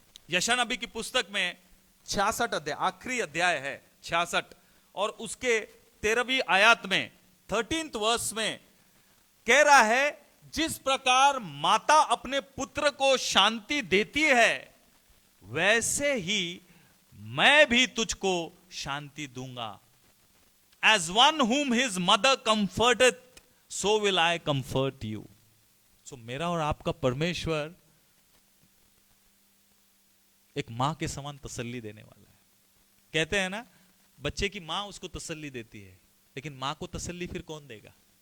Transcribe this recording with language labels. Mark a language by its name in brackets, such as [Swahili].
[Hindi] यशायाह नबी की पुस्तक में 66 अध्याय, आखिरी अध्याय है 66, और उसके 13वीं आयत में 13th वर्स में कह रहा है, जिस प्रकार माता अपने पुत्र को शांति देती है, वैसे ही मैं भी तुझको शांति दूंगा। [English] As one whom his mother comforteth, so will I comfort you. [Hindi] So मेरा और आपका परमेश्वर एक मां के समान तसल्ली देने वाला है। कहते हैं ना, बच्चे की मां उसको तसल्ली देती है, लेकिन मां को तसल्ली फिर कौन देगा?